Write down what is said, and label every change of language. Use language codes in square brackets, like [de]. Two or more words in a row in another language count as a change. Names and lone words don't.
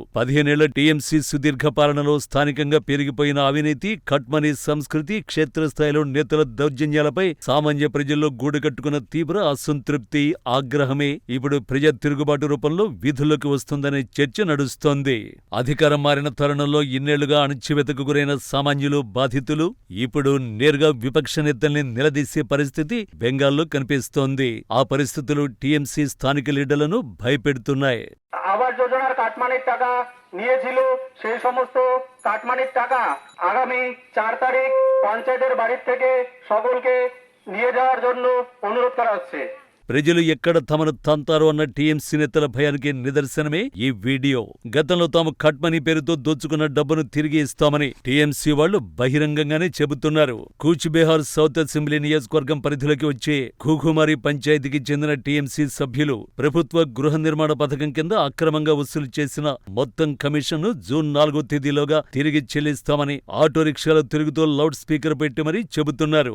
[te] 15 ఏళ్ల టీఎంసీ సుదీర్ఘ పాలనలో స్థానికంగా పెరిగిపోయిన అవినీతి, కట్మనీ సంస్కృతి, క్షేత్రస్థాయిలో నేతల దౌర్జన్యాలపై సామాన్య ప్రజల్లో గూడుకట్టుకున్న తీవ్ర అసంతృప్తి, ఆగ్రహమే ఇప్పుడు ప్రజా తిరుగుబాటు రూపంలో వీధుల్లోకి వస్తుందనే చర్చ నడుస్తోంది. అధికారం మారిన తరుణంలో ఇన్నేళ్లుగా అణచివేతకు గురైన సామాన్యులు, బాధితులు ఇప్పుడు నేరుగా విపక్ష నేతల్ని నిలదీసే పరిస్థితి బెంగాల్లో కనిపిస్తోంది. ఆ పరిస్థితులు టీఎంసీ స్థానిక లీడర్లను భయపెడుతున్నాయి. [bn] আবাস যোজনার কাটমানির টাকা নিয়েছিল, সেই সমস্ত কাটমানির টাকা আগামী 4 তারিখ পঞ্চায়েতের বাড়ির থেকে সকলকে নিয়ে যাওয়ার জন্য অনুরোধ করা হচ্ছে। [te] ప్రజలు ఎక్కడ తమను తంతారో అన్న టీఎంసీ నేతల భయానికి నిదర్శనమే ఈ వీడియో. గతంలో తాము కట్మనీ పేరుతో దోచుకున్న డబ్బును తిరిగి ఇస్తామని టీఎంసీ వాళ్లు బహిరంగంగానే చెబుతున్నారు. కూచ్బెహార్ సౌత్ అసెంబ్లీ నియోజకవర్గం పరిధిలోకి వచ్చే ఖూఖుమారి పంచాయతీకి చెందిన టీఎంసీ సభ్యులు ప్రభుత్వ గృహ నిర్మాణ పథకం కింద అక్రమంగా వసూలు చేసిన మొత్తం కమిషన్ను జూన్ 4వ తేదీలోగా తిరిగి చెల్లిస్తామని ఆటో రిక్షాలో తిరుగుతూ లౌడ్ స్పీకర్ పెట్టి మరీ చెబుతున్నారు.